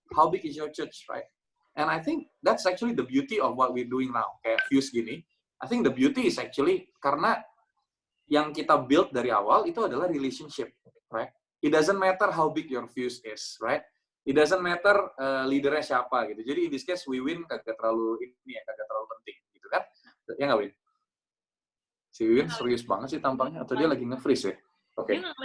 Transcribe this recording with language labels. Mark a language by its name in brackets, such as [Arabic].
[English] How big is your church, right? And I think that's actually the beauty of what we're doing now, [Indonesian] kayak Fuse gini. [English] I think the beauty is actually [Indonesian] karena yang kita build dari awal itu adalah [English] relationship, right? it doesn't matter how big your views is, right? It doesn't matter [Indonesian] leadernya siapa gitu. Jadi [English] in this case [Indonesian] Wiwin kagak terlalu kagak terlalu penting gitu kan? Ya nggak Win? Si Wiwin serius banget sih tampangnya atau dia lagi nge-freeze ya? Oke.